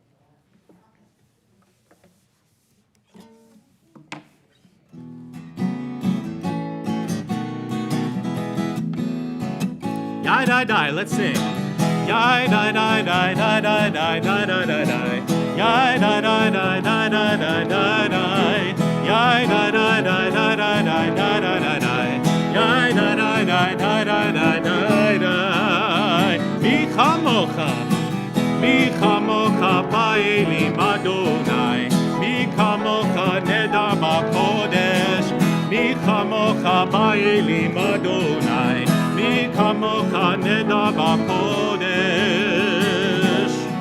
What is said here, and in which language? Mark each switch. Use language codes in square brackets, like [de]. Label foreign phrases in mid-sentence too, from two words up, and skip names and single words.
[en] Yai die die, let's sing. Yai die die die die die die die die die die. Yai die die die die die die die die. Yai da da da da da da da da da da. Yai da da da da da da da da. [he] מי כמוכה באלים אדוני. מי כמוכה נאדר בקודש. מי כמוכה באלים אדוני. מי כמוכה נאדר בקודש.